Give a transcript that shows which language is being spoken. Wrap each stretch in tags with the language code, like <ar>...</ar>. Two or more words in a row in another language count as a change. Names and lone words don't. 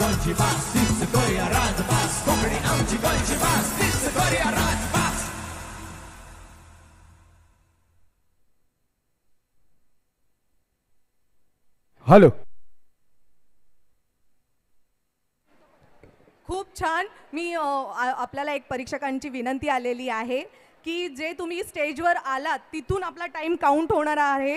<kok>आमची भास तीच करूया राजभास कोंकणी आमची गोंयची भास तीच करूया राजभास हॅलो</kok> <mr>खूप छान. मी आपल्याला एक परीक्षकांची विनंती आलेली आहे की जे तुम्ही स्टेजवर आलात तिथून आपला</mr> <en>time count</en> <mr>होणार आहे.</mr>